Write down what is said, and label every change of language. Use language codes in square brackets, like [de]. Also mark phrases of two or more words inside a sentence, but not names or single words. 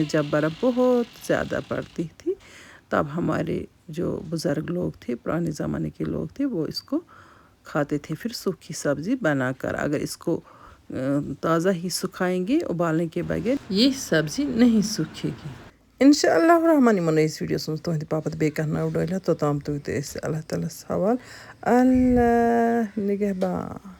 [ur] جب برف بہت زیادہ پڑتی تھی، تب ہمارے جو بزرگ لوگ تھے، پرانے زمانے کے لوگ تھے، وہ اس کو کھاتے تھے پھر سوکھی سبزی بنا کر. اگر اس کو تازہ ہی سکھائیں گے ابالنے کے بغیر، یہ سبزی نہیں سوکھے گی. [ks] انشاءاللہ الرحمن من اس ویڈیو سن تہندِ باپت بیٚیہِ کانٛہہ نٔو ڈٲلۍ توٚتام تُہۍ تہِ أسۍ اللہ تعالیٰ ہس حوال. [ur] اللہ نگہبان.